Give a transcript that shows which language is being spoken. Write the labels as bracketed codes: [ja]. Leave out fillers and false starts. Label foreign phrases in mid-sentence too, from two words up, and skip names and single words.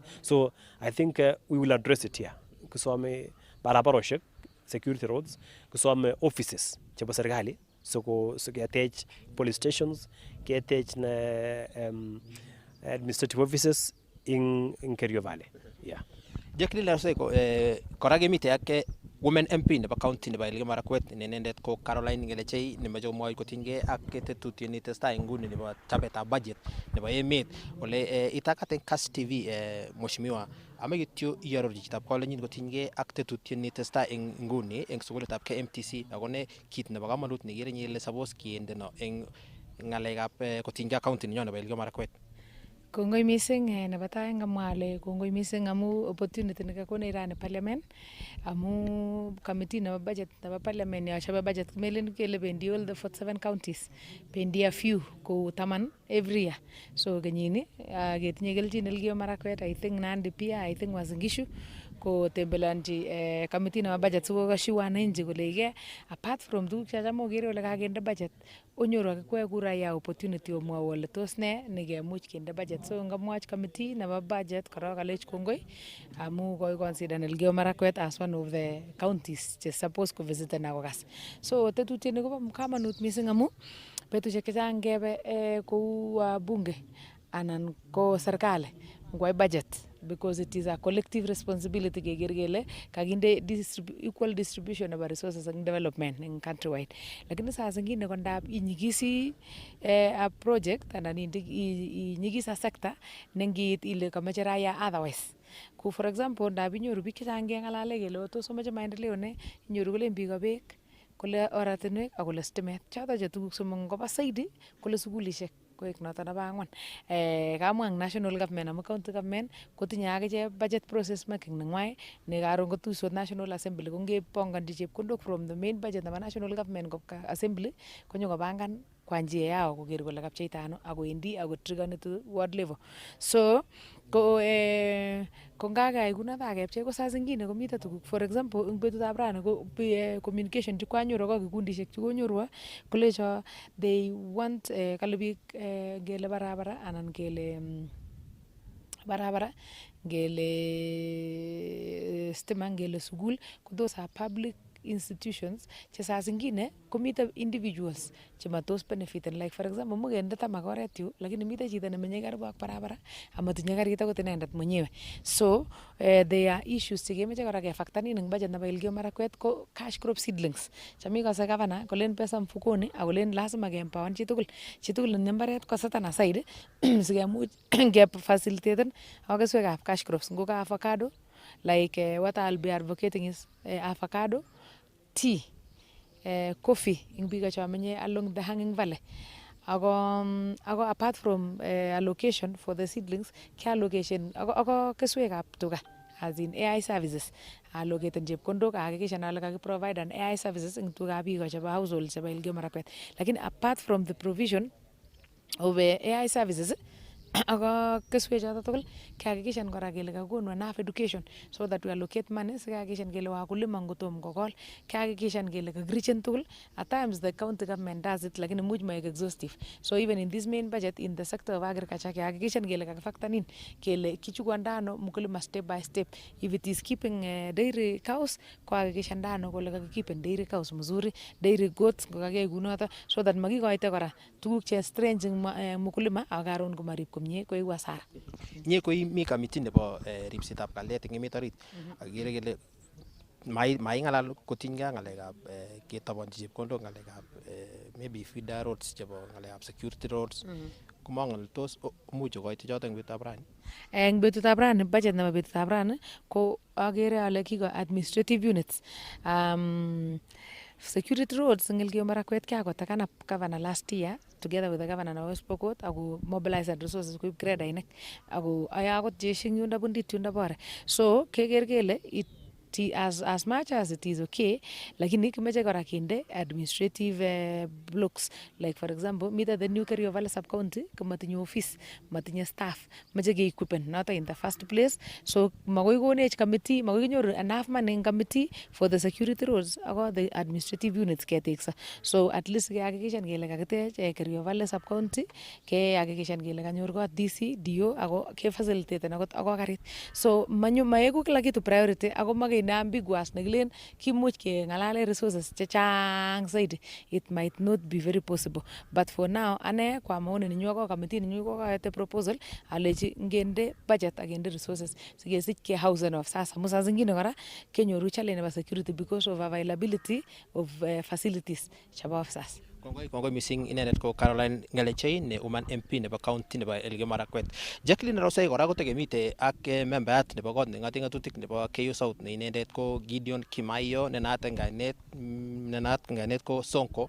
[en] So I think we will address it here. [kln] Kusome barabaroshek [en] security roads, [kln] kusome offices chebo serikali so getech [en] police stations, [kln] getech [en] administrative offices [kln] in Kerio Valley. Yeah. Jacqueline Larosei kora kemite ak [en] women MP [kln] nebo county nebo Elgeyo Marakwet inendet ko Caroline Ngelechei nemoche komwoi kotinygei ak tetutiet netestai nguni nebo chobetab budget nebo emet ole itakat en Kass TV mheshimiwa ame kityo iarorchi chitab kolenjin kotinygei ak tetutiet netestai en nguni en sukulitab KMTC akone kit nebo kamanut nekere ile suppose kiendeno en ngalekab kotinygei county nenyon nebo Elgeyo Marakwet. Kongoi mising nebo tai ngamwa ale kongoi mising amu opportunity nekakonech rani parliament amu committee nebo budget nebo parliament ya chobe budget melen kele bendi [en] all the 47 counties [kln] bendi [en] a few [kln] ko taman [en] every year. [kln] So kenyini ketinye kelchin Elgeyo Marakwet, [en] I think [kln] Nandi pia, [en] I think [kln] Uasin Gishu ko tembelanji committee nebo budget siko kashu wananchi kole [en] apart from [kln] tuguk chacham okere ole kakende budget onyoru akikwe kura ya opportunity omwowo ole tos ne nekemuch kende budget. So ngamwach committee nebo budget korok alech kongoi amu koi [en] consider Elgeyo Marakwet as one of the counties [kln] che suppose ko visiten akokas. So tetutiet ni kobo kamanut mising amu betusiek chechang kebe kou bunge anan ko serikali ngwai budget [en] because it is a collective responsibility [kln] keker kele kakinde [en] equal distribution of resources and development in countrywide. [sw] Lakini saa zingine [kln] kondab inyigisi a project anan inyigisa sector nengiit ile kamache raya otherwise. Ku [en] for example [kln] ndab inyoru biik chechang kengalale kele tos omache maendeleo ne inyoru kole biik beek kole oratinwek ak kole stimet choto che tuguk somok ngoba saidi kole sukulishek koek noto nebo angwan. Kamwa ang [en] national government [kln] amu [en] county government [kln] kotinye akiche [en] budget process making [kln] nengwai ne karon kotuisot [en] national assembly [kln] ko ngepongonji chepkondok [en] from the main budget [kln] nebo [en] national government [kln] kopka assembly konyo kopangan [sw] kwa njia yao [kln] koker kole kapcheita ano akoendi akotriggani [en] to ward level. [kln] So ko ngakayai kunoto akepchei ko [sw] saa zingine [kln] komite tuguk [en] for example [kln] eng betutab rani ko communication chekwanyoru ko kikundishek chekonyoru kolecho [en] they want [kln] kale biik ngele barabara anan ngele barabara ngele stima ngele sukul ko [en] those are public institutions [kln] che [sw] saa zingine [kln] komite individuals che matos benefiten [en] like for example [kln] mugende tamak oret yu lakini mite chito nemenye karibu ak barabara amatinye karit akot inendet mwenyewe. So [en] there are issues [kln] chekemeche kora kefactorin eng budget nebo Elgeyo Marakwet ko [en] cash crop seedlings [kln] chami kose gavana kolen [sw] pesa mfukoni [kln] akolen lazima keempower chitugul netinye mbaret koseten aside sikemuch kefacilitaten ak keswekab [en] cash crops [kln] ngoka avocado [en] like what I'll be advocating is avocado, tea, coffee [kln] ing biik chamenye [en] along the hanging valley. Ako apart from allocation for the seedlings, [kln] ke allocation ako keswekab tuga [en] as in AI services allocated [kln] chepkondok akakisha ale kakiprovide [en] an AI services [kln] ing tugab biik chebo household chebo Elgeyo Marakwet. Lakini [en] apart from the provision of AI services [kln] ako keswek choto tugul kehakikishan kora kele kakonu [en] enough education so that we allocate money [kln] sikehakikishan kele wakulima ngotom kokol kehakikishan kele kakirichen tugul. [en] At times the county government does it lakini much maek exhaustive. So even in this main budget in the sector of agriculture [kln] kehakikishan kele kakifactorin kele kichukuandano mkulima [en] step by step. If it is keeping dairy cows [kln] kohakikishan ndano kole kakikipen [en] dairy cows [kln] mzuri, [en] dairy goats [kln] kokakiyai kunoto [en] so that [kln] makikoite kora tuguk che strange mkulima ak karon komarib komie koiku hasara. Nye koi mi committee nebo ripsetab kalyet eng emet orit akikere kele maing'alal kotinygei ng'alekab ketabanchi chepkondok ng'alekab [en] maybe feeder roads [kln] chebo ng'alekab [en] security roads [kln] komang'al tos much kokoito choto eng betutab rani. Eng betutab rani budget nebo betutab rani ko agere ale kiko [en] administrative units. Security roads [kln] eng Elgeyo Marakwet kakotakan up governor [en] last year together with the governor of West Pokot [kln] ako [en] mobilize resources [kln] koib gradainik ako aya akot jeshi eng yundo bundit yundo bore. So keker kele [en] as much as it is okay, [kln] lakini kimeche kora kinde [en] administrative blocks, like for example [kln] mite [en] the new Kerio Valley sub county [kln] komatinye office, matinye staff, meche ke-equipen noto [en] in the first place. So [kln] makoi konech [en] committee, [kln] makoi kinyoru [en] enough money in committee for the security roads ako the administrative units ketekso. [kln] So at least kehakikishan kele kakitech Kerio Valley sub county, kehakikishan kele kanyor kot DC, DO ako ke facilitate akot ako karit. So maeku [sw] kila kitu [kln] priority ako make na ambiguous nekilen kimuch keng'alale resources chechang zaidi. [en] It might not be very possible, but for now [kln] ane [sw] kwa maoni [kln] ninyu ako committee ninyu ko kaete proposal alechi ngende budget agende resources sikesich ke house of sasa amu [sw] saa zingine [kln] kora kenyoru challenge nebo security [en] because of availability of facilities [kln] chebo officers. Kongoi missing inendet ko Caroline Ngelechei ne Woman MP nebo county nebo Elgeyo Marakwet. Jacqueline Rosei kora kotekemite ak membayat nebo kot neng'ate ng'atutik nebo KU South ne inendet ko Gideon Kimaiyo ne naat eng kainet ko Sonko.